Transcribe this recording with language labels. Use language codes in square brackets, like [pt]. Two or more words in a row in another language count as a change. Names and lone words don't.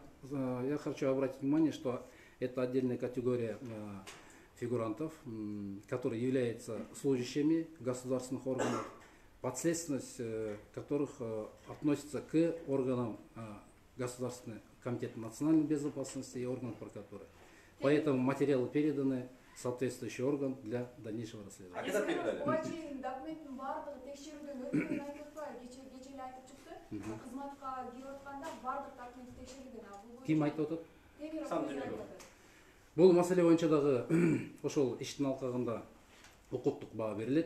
[ru] я хочу обратить внимание, что это отдельная категория фигурантов, которые являются служащими государственных органов, подследственность которых относится к органам Государственного комитета национальной безопасности и органам прокуратуры. Поэтому материалы переданы в соответствующий орган для дальнейшего расследования. А когда передали? [ky] Буачи документтин баардыгы текшерүүдөн өткөнүн айтып атпайбы? Кече эле айтып чыкты. Кызматка кирип атканда баардык документ текшерилген. Ким айтып атат? Сам Темиров Темиров. айтып атат. Бул маселе боюнча дагы ошол иштин алкагында укуктук баа берилет.